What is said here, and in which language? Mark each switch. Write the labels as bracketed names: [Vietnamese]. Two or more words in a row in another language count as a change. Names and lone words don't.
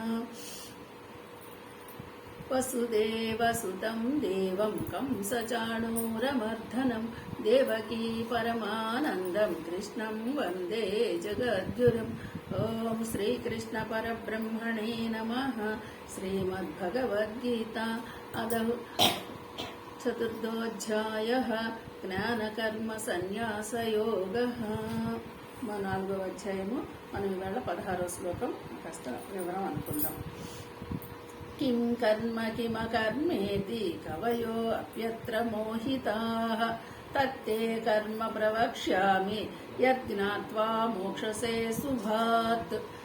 [Sanskrit] वसुदेवसुतं देवं कंसचाणूरमर्दनं देवकी परमानन्दं कृष्णं वन्दे जगद्गुरुम्। ॐ श्रीकृष्ण परब्रह्मणे नमः। श्रीमद्भगवद्गीता अदौ चतुर्थोऽध्यायः జ్ఞానకర్మ సన్యాసయోగః। [Telugu] మా 4వ అధ్యాయము. మనం ఇవాళ 16వ శ్లోకం కాస్త వివరం అనుకుందాం. [Sanskrit] కిం కర్మ కిమకర్మేతి కవయో అప్యత్ర మోహితాః తత్తే కర్మ ప్రవక్ష్యామి యజ్ఞాత్వా మోక్షసే శుభాత్।